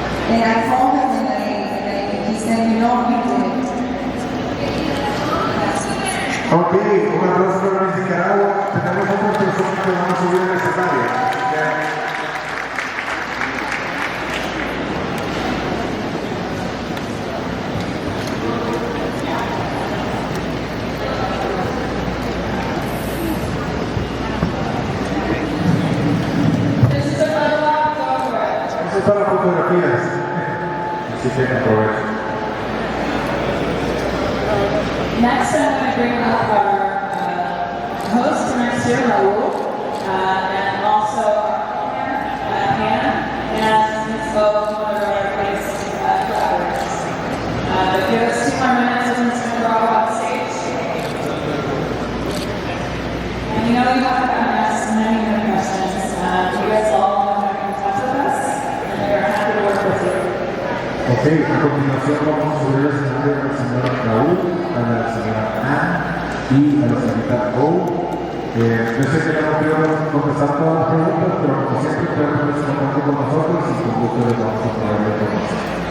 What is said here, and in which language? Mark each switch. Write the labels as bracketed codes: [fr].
[en] And I called him and he said, you know, you did it. [es] Ok, un aplauso para Miss Nicaragua. Tenemos otras personas que van a subir al escenario. [en] This is a photo, go for it. [es] Eso es para fotografías. Así que aprovechen. [en] Next, I'm going to bring up our host for next year, Raul, and also our owner, Hannah, and Ms. Bo, one of our greatest collaborators. But give us 2 more minutes and it's going to go off stage. And you know you haven't gotten asked many questions. You guys all want to get in touch with us, and we're happy to work with you. [es] Ok, a continuación vamos a subir al escenario a la señora Raúl, a la señora Anne y a la señorita Bo. Yo sé que no quiero contestar todas las preguntas, pero como siempre pueden ponerse en contacto con nosotros y con gusto les vamos a poder responder.